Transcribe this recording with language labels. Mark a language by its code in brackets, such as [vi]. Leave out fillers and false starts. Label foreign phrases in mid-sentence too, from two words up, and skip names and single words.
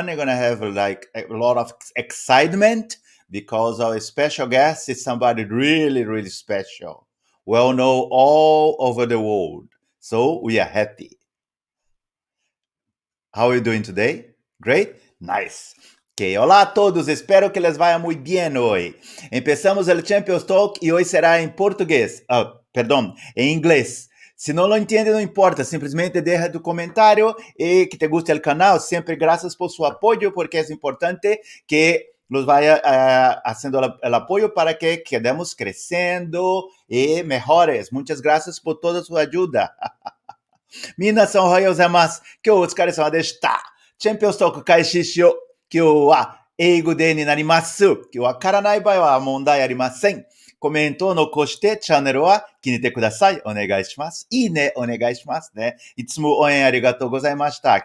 [en] We're going to have like a lot of excitement because our special guest is somebody really, really special, well known all over the world. So we are happy. How are you doing today? Great? Nice. [es] Ok, [pt] olá a todos, [es] espero que les vaya muy bien hoy. Empezamos el Champions Talk y hoy será en portugués, perdón, en inglés. Si no lo entiende, no importa, simplesmente deja tu comentario y que te guste el canal. Siempre gracias por su apoyo, porque es importante que nos vaya haciendo el apoyo para que quedemos creciendo y mejores. Muchas gracias por toda su ayuda. [ja] 皆さんおはようございます。今日お疲れ様でした。チャンピオンストーク開始しよう。今日は英語でになります。今日わからない場合は問題ありません。コメントを残してチャンネルは気に入ってください。お願いします。いいね、お願いしますね。いつも応援ありがとうございました。